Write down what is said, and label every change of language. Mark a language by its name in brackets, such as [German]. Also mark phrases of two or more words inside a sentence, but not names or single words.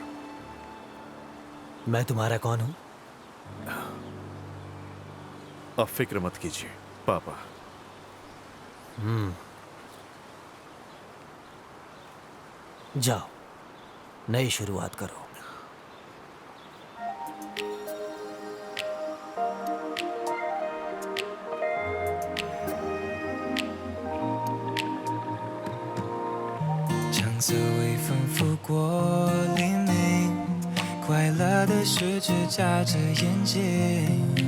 [Hindi] मैं तुम्हारा कौन हूं? अब फिक्र मत कीजिए पापा। जाओ, नई शुरुआत करो। [Chinese] 色微风拂过黎明，快乐的事只眨着眼睛。